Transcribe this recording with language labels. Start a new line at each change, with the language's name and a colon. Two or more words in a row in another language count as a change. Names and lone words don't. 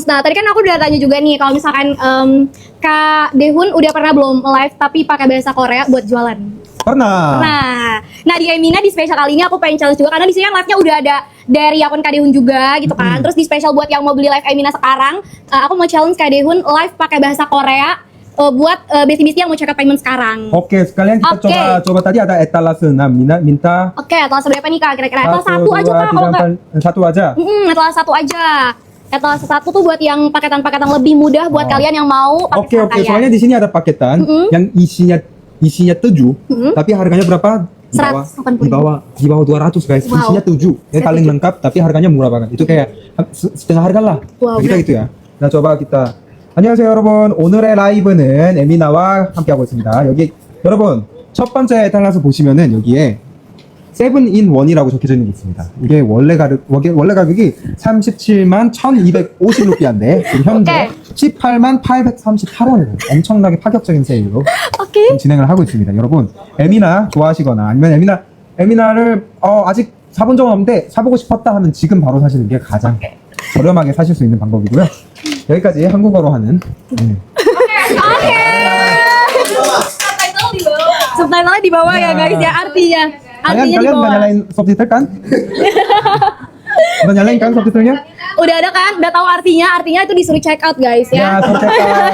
Indonesian: Nah, tadi kan aku udah tanya juga nih, kalau misalkan Kak Dehun udah pernah belum live tapi pakai bahasa Korea buat jualan? Pernah. Nah di Emina di spesial kali ini aku pengen challenge juga karena di sini kan live-nya udah ada dari akun Kak Dehun juga gitu kan. Terus di spesial buat yang mau beli live Emina sekarang, aku mau challenge Kak Dehun live pakai bahasa Korea buat besti-besti yang mau
English: check out payment
Indonesian: sekarang. Oke, sekalian kita coba tadi ada etalase. Nah, minta. Oke, etalase berapa nih Kak? Kira-kira etalase satu aja Kak kalau enggak? Satu aja. Etalase satu aja. Etalase satu tuh buat yang paketan-paketan lebih mudah buat kalian yang mau pakai Oke. Soalnya di sini ada paketan yang isinya 7, tapi harganya berapa? Di bawah 200 guys. Isinya 7. Yang paling lengkap tapi harganya murah banget. itu kayak setengah harga lah. Kita gitu ya. Nah, coba kita.
Korean: 안녕하세요 여러분. 오늘의 라이브는 에미나와 함께하고 있습니다. 여기 여러분 첫 번째 에탈라스 보시면은 여기에 7-in-1이라고 적혀져 있는 게 있습니다. 이게 원래 가격이 37만 1250루피아인데 현재 18만 838원이에요. 엄청나게 파격적인 세일로 지금 진행을 하고 있습니다. 여러분 에미나 좋아하시거나 아니면 에미나를 아직 사본 적은 없는데 사보고 싶었다 하면 지금 바로 사시는 게 가장 저렴하게 사실 수 있는 방법이고요. 여기까지 한국어로 하는.
Indonesian: Subtitlenya di bawah ya guys ya, artinya kalian di nggak bawah. nyalain subtitle kan? Udah nyalain kan subtitlenya? Udah ada kan? Udah tahu artinya itu disuruh
English: check out
Indonesian: guys ya. Ya,
English: check out.